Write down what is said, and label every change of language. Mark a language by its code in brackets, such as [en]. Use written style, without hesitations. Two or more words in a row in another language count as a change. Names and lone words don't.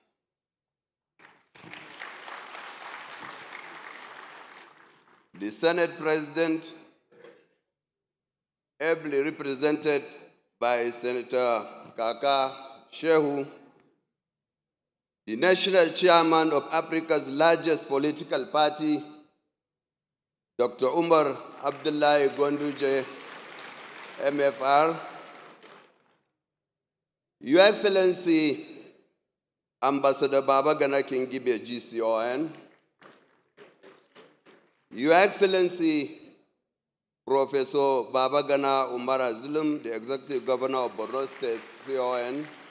[en] The Senate President, ably represented by Senator Kaka Shehu, the National Chairman of Africa's largest political party, Dr. Umar Abdullahi Gonduje, MFR, Your Excellency, Ambassador Babagana Kingibe GCON, Your Excellency, Professor Babagana Umara Zulum, the Executive Governor of Borno State, CON,